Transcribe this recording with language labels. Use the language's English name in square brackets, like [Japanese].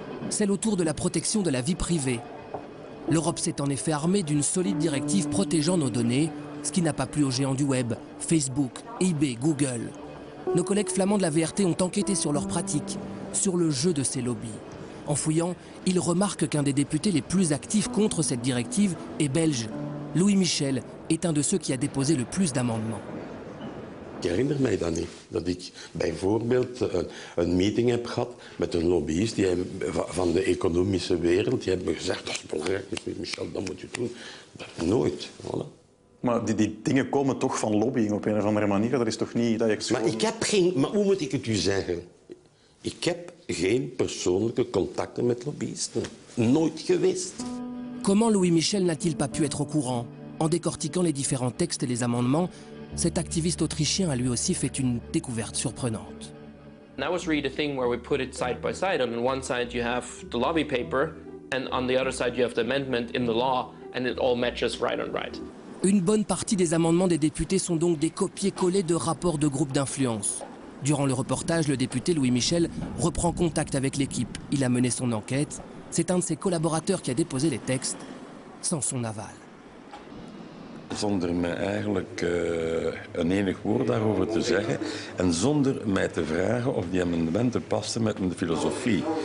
[French] Celle autour de la protection de la vie privée. L'Europe s'est en effet armée d'une solide directive protégeant nos données, ce qui n'a pas plu aux géants du web, Facebook, eBay, Google. Nos collègues flamands de la VRT ont enquêté sur leurs pratiques, sur le jeu de ces lobbies. En fouillant, ils remarquent qu'un des députés les plus actifs contre cette directive est belge. Louis Michel est un de ceux qui a déposé le plus d'amendements. [Dutch] Ik herinner mij dat niet. Dat ik bijvoorbeeld een meeting heb gehad met een lobbyist van de economische wereld. Die hebben me gezegd, dat is belangrijk, Michel, dat moet je doen. Nooit. Voilà. Maar die dingen komen toch van lobbying op een of andere manier? Dat is toch niet dat je... Maar ik heb geen... Maar hoe moet ik het u zeggen? Ik heb geen persoonlijke contacten met lobbyisten. Nooit geweest. [French] Comment Louis Michel n'a-t-il pas pu être au courant? En décortiquant les différents textes et les amendements, cet activiste autrichien a lui aussi fait une découverte surprenante. [English] That was really the thing where we put it side by side. On one side you have the lobby paper, and on the other side you have the amendment in the law, and it all matches right on right. [French] Une bonne partie des amendements des députés sont donc des copier-coller de rapports de groupes d'influence. Durant le reportage, le député Louis Michel reprend contact avec l'équipe. Il a mené son enquête. C'est un de ses collaborateurs qui a déposé les textes sans son aval. [Dutch] Zonder me eigenlijk een enig woord daarover te zeggen en zonder mij te vragen of die amendementen pasten met mijn filosofie.